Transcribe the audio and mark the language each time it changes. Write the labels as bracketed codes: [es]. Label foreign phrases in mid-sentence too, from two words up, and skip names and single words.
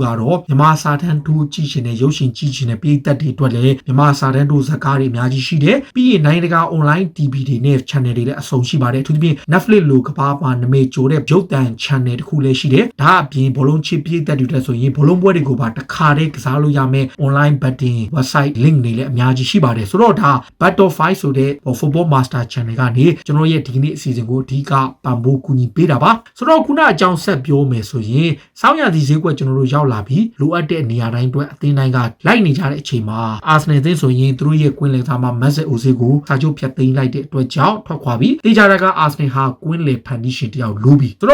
[my] ကတော့မြန်မာစာတန်းတို့ကြည့်ရှင်တဲ့ရုပ်ရှင်ကြည့်ရှင်တဲ့ပြည်သက်တွေအတွက်လည်းမြန်မာစာတန်းတို့ဇာတ်ကားတွေအများကြီးရှိတယ်ပြီးရင်နိုင်ငံတကာ [en] online TV [my] တွေနဲ့ channel တွေလည်းအစုံရှိပါတယ်အထူးသဖြင့် Netflix လို ကမ္ဘာမှာနာမည်ကျော်တဲ့ရုပ်သံ channel တစ်ခုလည်းရှိတယ်ဒါအပြင်ဘောလုံးချစ်ပြည်သက်တွေတက်ဆိုရင်ဘောလုံးပွဲတွေကိုပါတစ်ခါတည်းကစားလို့ရမယ် [en] online betting website [my] link တွေလည်းအများကြီးရှိပါတယ်ဆိုတော့ဒါ Battle5 ဆိုတဲ့ Football Master Channel ကနေကျွန်တော်ရဲ့ဒီကနေ့အစီအစဉ်ကိုအဓိကပံ့ပိုးကူညီပေးတာပါဆိုတော့ခုနအကြောင်းဆက်ပြောမယ်ဆိုရင်စောင်းရသည့်ဈေးကွက်ကျွန်တော်တို့ရောက်လာပြီးလိုအပ်တဲ့နေရာတိုင်းအတွက်အသင်းတိုင်းကလိုက်နေကြတဲ့အချိန်မှာ Arsenal အသင်းဆိုရင်သူတို့ရဲ့ကွင်းလယ်သားမှာ Mesut Ozil ကိုစာချုပ်ဖြတ်သိမ်းလိုက်တဲ့အတွက်ကြောင့်ထွက်ခွာပြီးတေချာတာက Arsenal ဟာကွင်းလယ်ဖန်တီးရှင်တယောက်လိုပြီးဆို